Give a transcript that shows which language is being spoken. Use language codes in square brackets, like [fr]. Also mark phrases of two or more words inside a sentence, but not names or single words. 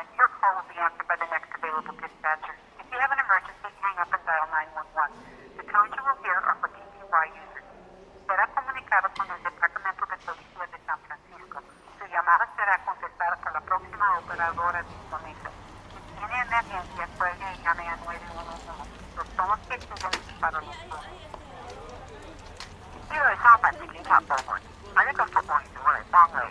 [en] Your call will be answered by the next available dispatcher. If you have an emergency, hang up and dial 911. The tones you will hear are for DPH users. [es] Será comunicado con el Departamento de Policía de San Francisco. Su llamada será contestada por la próxima operadora disponible. Si tiene emergencia, cuelgue y llame a 911. Los tonos que siguen son para los grupos. [yue] 呢個係三藩市警察部門，下一個服務員會嚟幫你。